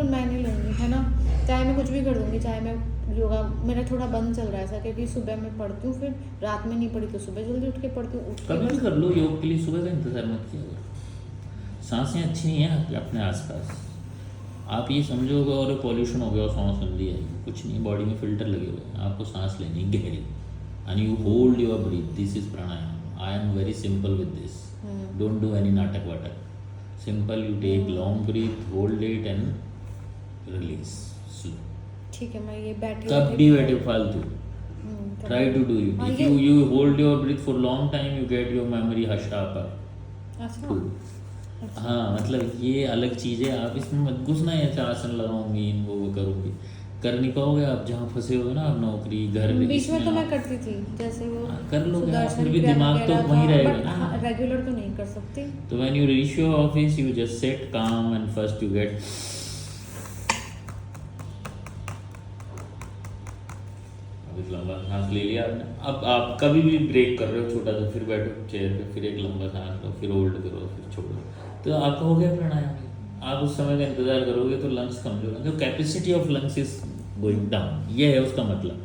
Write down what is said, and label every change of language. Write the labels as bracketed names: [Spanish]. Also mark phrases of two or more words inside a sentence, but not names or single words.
[Hindi] बिल्कुल मैं नहीं लूँगी, है ना। चाहे मैं कुछ भी कर दूँगी, चाहे मैं योगा, मेरा थोड़ा बंद चल रहा है ऐसा, क्योंकि सुबह मैं पढ़ती हूँ, फिर रात में नहीं पढ़ी तो सुबह जल्दी उठ के पढ़ती हूँ। उठ के कभी भी बस कर लो योग के लिए, सुबह का इंतज़ार मत किया करो। सांसें अच्छी नहीं है अपने आसपास। आप ये समझोगे और पॉल्यूशन हो गया और सांस गंदी आएगी, कुछ नहीं, बॉडी में फिल्टर लगे हुए हैं। आपको सांस लेनी गहरी, [English] and you hold your breath. this is प्राणायाम। I am very simple with this. don't do any [Hindi] नाटक वाटक। [English] simple, you take long breath, hold it and release slow. [Hindi] ठीक है, मैं ये बैठी कब भी बैठे फालतू, तब- [English] try to do it. [Hindi] हाँ, [English] If [Hindi] ये- [English] you hold your breath for long time, you get your memory sharper. [Hindi] अच्छा, Cool. हाँ, मतलब ये अलग चीज़ है। आप इसमें मत घुसना है, अच्छा आसन लगाऊंगी, वो करूँगी, कर नहीं पाओगे आप। जहाँ फंसे हो ना, आप नौकरी घर बीच में इसमें तो मैं आप- करती थी, जैसे वो हाँ, कर लोगे आप, सुदर्शन फिर भी क्रिया दिमाग तो वगैरह वहीं था, रहेगा but ना। हाँ, रेगुलर तो नहीं कर सकती। [English] तो when you reach your office, you just sit calm and first you get [Hindi] अभी लंबा सांस ले लिया आपने। अब आप कभी भी ब्रेक कर रहे हो छोटा सा, फिर बैठो चेयर पे, फिर एक लंबा सांस लो, फिर होल्ड करो, फिर छोड़ो, तो आपका हो गया प्राणायाम। आप उस समय का इंतजार करोगे तो लंग्स कमजोर होंगे, [English] capacity of lungs is going down, [Hindi] ये है उसका मतलब।